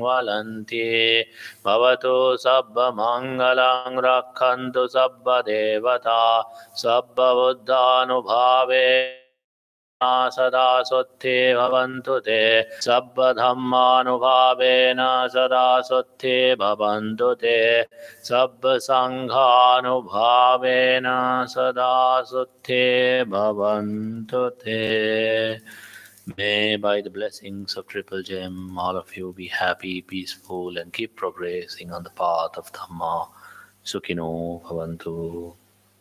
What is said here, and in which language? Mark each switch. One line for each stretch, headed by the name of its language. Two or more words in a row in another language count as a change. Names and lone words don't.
Pali: valanti Bhavatu sabba mangalang rakkhantu sabba devata Sabba buddhanubhave Sada sotte bhavantu te Sabba dhammanubhavena sada sotte bhavantu te Sabba sanghanubhavena sada sotte bhavantu te.
English: May by the blessings of Triple Gem all of you be happy, peaceful and keep progressing on the path of Dhamma.
Pali: Sukhino bhavantu.